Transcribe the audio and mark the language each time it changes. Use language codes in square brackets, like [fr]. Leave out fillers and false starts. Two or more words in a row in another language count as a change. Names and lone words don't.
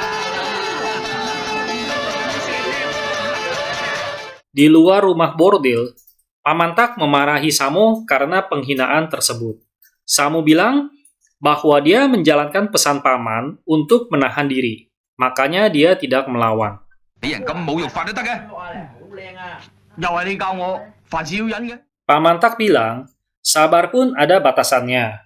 [id] Di luar rumah bordil, Paman Tak memarahi Samo karena penghinaan tersebut. Samo bilang bahwa dia menjalankan pesan Paman untuk menahan diri, makanya dia tidak melawan. [yue] 俾人咁侮辱法都得嘅。又係你教我，凡事要忍嘅。 [id] Paman Tak bilang, sabar pun ada batasannya.